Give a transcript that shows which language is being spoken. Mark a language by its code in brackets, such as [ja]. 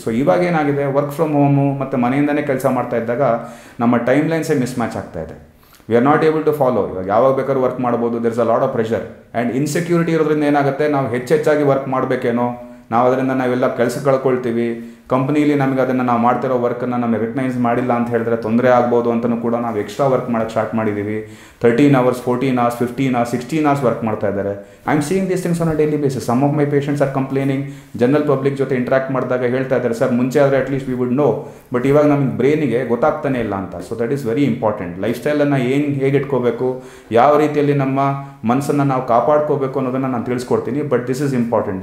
[kn] So ಇವಾಗ ಏನಾಗಿದೆ, work from home ಮತ್ತು ಮನೆಯಿಂದನೇ ಕೆಲಸ ಮಾಡ್ತಾ ಇದ್ದಾಗ ನಮ್ಮ ಟೈಮ್ ಲೈನ್ಸೇ ಮಿಸ್ ಮ್ಯಾಚ್ ಆಗ್ತಾ ಇದೆ. [en] We are not able to follow. [kn] ಇವಾಗ ಯಾವಾಗ ಬೇಕಾದ್ರೂ ವರ್ಕ್ ಮಾಡ್ಬೋದು. [en] there is a lot of pressure and insecurity [kn] ಇರೋದ್ರಿಂದ ಏನಾಗುತ್ತೆ, ನಾವು ಹೆಚ್ಚೆಚ್ಚಾಗಿ ವರ್ಕ್ ಮಾಡಬೇಕೇನೋ, ನಾವು ಅದರಿಂದ ನಾವೆಲ್ಲ ಕೆಲಸ ಕಳ್ಕೊಳ್ತೀವಿ. ಕಂಪ್ನೀಲಿ ನಮಗೆ ಅದನ್ನು ನಾವು ಮಾಡ್ತಿರೋ ವರ್ಕನ್ನು ನಮಗೆ ರೆಕಗ್ನೈಸ್ ಮಾಡಿಲ್ಲ ಅಂತ ಹೇಳಿದ್ರೆ ತೊಂದರೆ ಆಗ್ಬೋದು ಅಂತಲೂ ಕೂಡ ನಾವು ಎಕ್ಸ್ಟ್ರಾ ವರ್ಕ್ ಮಾಡೋಕ್ಕೆ ಸ್ಟಾರ್ಟ್ ಮಾಡಿದ್ದೀವಿ. [en] 13 hours, 14 hours, 15 hours, 16 hours [kn] work ಮಾಡ್ತಾ ಇದ್ದಾರೆ. [en] I am seeing these things on a daily basis. Some of my patients are complaining. [kn] General public ಜೊತೆ ಇಂಟ್ರಾಕ್ಟ್ ಮಾಡಿದಾಗ ಹೇಳ್ತಾ ಇದ್ದಾರೆ, ಸರ್ ಮುಂಚೆ ಆದರೆ [en] at least we would know, [kn] but ಇವಾಗ ನಮಗೆ ಬ್ರೈನಿಗೆ ಗೊತ್ತಾಗ್ತಾನೆ ಇಲ್ಲ ಅಂತ. [en] So that is very important. [kn] Life ಸ್ಟೈಲನ್ನು ಹೇಗೆ ಇಟ್ಕೋಬೇಕು, ಯಾವ ರೀತಿಯಲ್ಲಿ ನಮ್ಮ ಮನಸ್ಸನ್ನು ನಾವು ಕಾಪಾಡ್ಕೋಬೇಕು ಅನ್ನೋದನ್ನು ನಾನು ತಿಳಿಸ್ಕೊಡ್ತೀನಿ. [en] But this is important.